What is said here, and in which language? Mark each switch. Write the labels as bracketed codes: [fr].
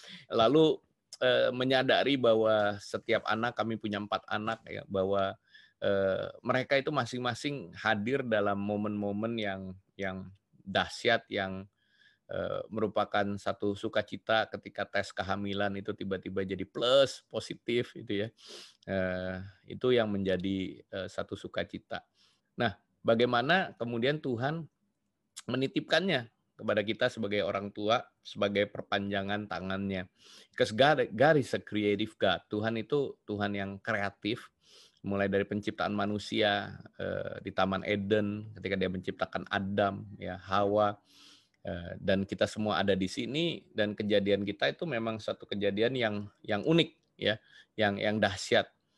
[id] Lalu menyadari bahwa setiap anak, kami punya 4 anak ya, bahwa mereka itu masing-masing hadir dalam momen-momen yang dahsyat, yang merupakan satu sukacita ketika tes kehamilan itu tiba-tiba jadi plus positif itu ya. Itu yang menjadi satu sukacita. Nah, bagaimana kemudian Tuhan menitipkannya kepada kita sebagai orang tua, sebagai perpanjangan tangannya. [en] Because God is a creative God. [id] Tuhan itu Tuhan yang kreatif, mulai dari penciptaan manusia di Taman Eden, ketika dia menciptakan Adam, ya Hawa, dan kita semua ada di sini, dan kejadian kita itu memang satu kejadian yang unik ya, yang dahsyat.